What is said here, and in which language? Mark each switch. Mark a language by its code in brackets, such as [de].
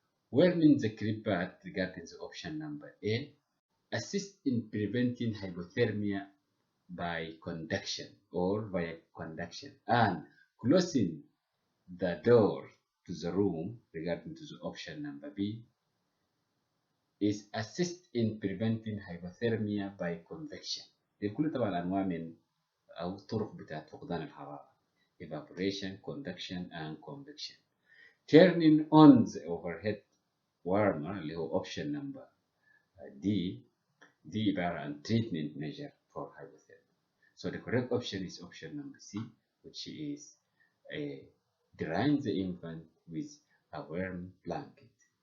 [en] Warming the crib pad regarding the option number A, assist in preventing hypothermia by conduction or via conduction, and closing the door to the room regarding to the option number B is assist in preventing hypothermia by convection. [ar] دي كل طبعا أنواع من أو طرق بتاعت فقدان الحرارة. [en] Evaporation, conduction and convection. Turning on the overhead warmer [ar] اللي هو [en] option number D, [ar] دي عبارة عن [en] treatment measure for hypothermia. So the correct option is option number C, which is drying the infant with a warm blanket.